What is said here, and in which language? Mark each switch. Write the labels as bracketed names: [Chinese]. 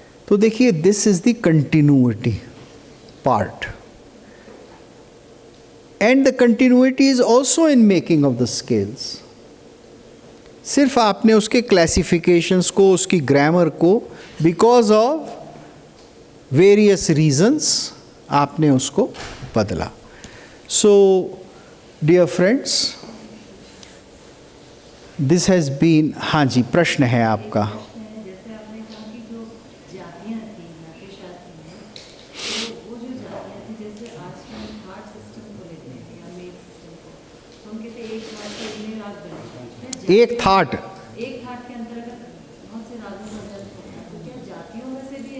[Hindi] तो देखिए, [English] This is the continuity part, and the continuity is also in making of the scales. [Hindi] सिर्फ आपने उसके क्लासिफिकेशंस को, उसकी ग्रामर को, [English] because of various reasons [Hindi] आपने उसको बदला। [English] So, dear friends, this has been, [Hindi] हाँ जी, प्रश्न है आपका। जैसे आपने कहा कि जो जातियाँ थी नाट्यशास्त्र में, तो वो जो जातियाँ थी, जैसे आज के हम थाट सिस्टम को लेते हैं या मेल सिस्टम को, तो हम कहते हैं एक थाट से इतने राग बने। एक थाट के अंतर्गत बहुत से रागों का जन्म होता है, तो क्या जातियों में से भी?